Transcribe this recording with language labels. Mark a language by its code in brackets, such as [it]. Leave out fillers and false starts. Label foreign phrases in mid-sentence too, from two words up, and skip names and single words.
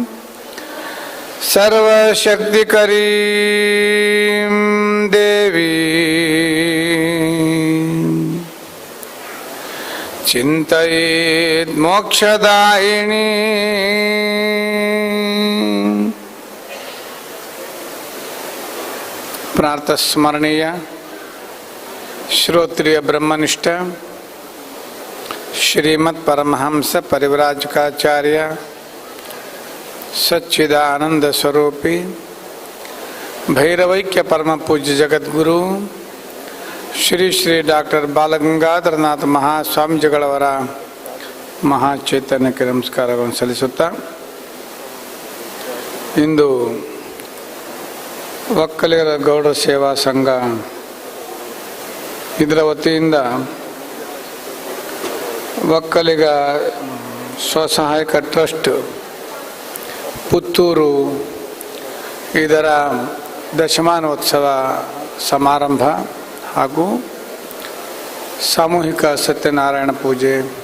[sa] सर्वशक्तिकरीं देवी चिन्तयेत् मोक्षदायिनी प्रातस्मरणीय श्रोत्रिय ब्रह्मनिष्ठ श्रीमद् परमहंस परिव्राजकाचार्य सच्चिदानंद स्वरूपी भैरवैक्य परम पूज्य जगद्गुरु [kn] ಶ್ರೀ ಶ್ರೀ ಡಾಕ್ಟರ್ ಬಾಲಗಂಗಾಧರನಾಥ ಮಹಾಸ್ವಾಮೀಜಿಗಳವರ ಮಹಾಚೈತನ್ಯಕ್ಕೆ ನಮಸ್ಕಾರಗಳನ್ನು ಸಲ್ಲಿಸುತ್ತಾ, ಇಂದು ಒಕ್ಕಲಿಗರ ಗೌಡ ಸೇವಾ ಸಂಘ ಇದರ ವತಿಯಿಂದ ಒಕ್ಕಲಿಗ ಸ್ವಸಹಾಯಕ ಟ್ರಸ್ಟ್ ಪುತ್ತೂರು ಇದರ ದಶಮಾನೋತ್ಸವ ಸಮಾರಂಭ ಹಾಗೂ ಸಾಮೂಹಿಕ ಸತ್ಯನಾರಾಯಣ ಪೂಜೆ